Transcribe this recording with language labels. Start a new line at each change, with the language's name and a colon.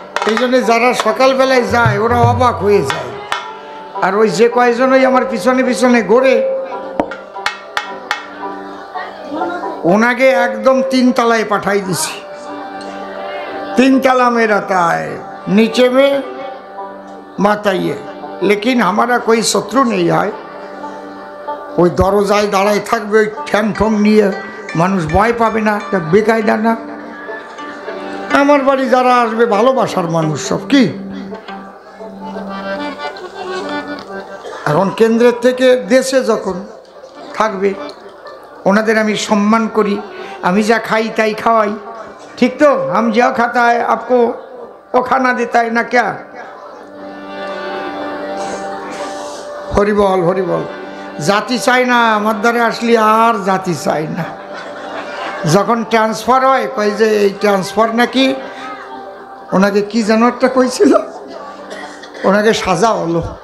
Bangla: এই জন্য যারা সকালবেলায় যায় ওরা অবাক হয়ে যায়। আর ওই যে কয়জনই আমার পিছনে পিছনে ঘোরে, ওনাকে একদম 3 তলায় পাঠাই দিছি।
Hindi: तीन तला में रहता है, नीचे में माता ये, लेकिन हमारा कोई शत्रु नहीं है।
Bangla: ওই দরজায় দাঁড়ায় থাকবে ওই ঠ্যাং ঠং নিয়ে, মানুষ ভয় পাবে না, বেকায়দা না। আমার বাড়ি যারা আসবে ভালোবাসার মানুষ সব। কি এখন কেন্দ্রের থেকে দেশে যখন থাকবে ওনাদের আমি সম্মান করি, আমি যা খাই তাই খাওয়াই, ঠিক তো?
Hindi: हम जो खाता है आपको वो खाना देता है ना क्या?
Bangla: হরি বল হরি বল। জাতি চাই না, আমার দ্বারা আসলে আর জাতি চাই না। যখন ট্রান্সফার হয় কয় যে এই ট্রান্সফার নাকি, ওনাকে কি যেন একটা কইছিল, ওনাকে সাজা হলো।